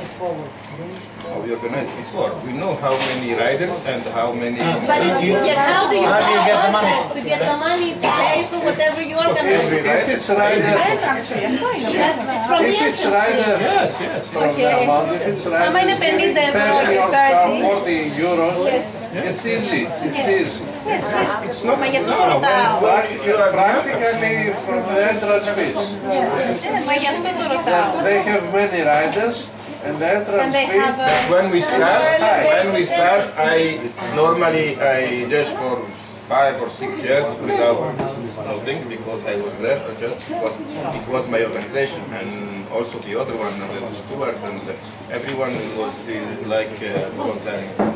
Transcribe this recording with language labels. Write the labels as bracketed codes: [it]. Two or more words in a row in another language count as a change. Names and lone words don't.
[en] How we organized before. We know how many riders and how many. But it's, yet how do you How do you have get a the money? budget to get the money to pay for whatever you organize? If it's rider, It's from the if it's entrance rider fees. from the amount, if it's rider, [el] Άμα είναι 50 ευρώ 30 και [en] or 40 euros, Yes. it's easy. It's easy. It's not. [el] Μα γι' αυτό ρωτάω. [en] Practically from the entrance fees. [el] Μα γι' αυτό το ρωτάω. [en] They have many riders, and the And entrance they fee. have a... But when we start, I normally judge for 5 or 6 years without nothing, because I was there just because it was my organization, and also the other one, the steward, and everyone was like voluntary.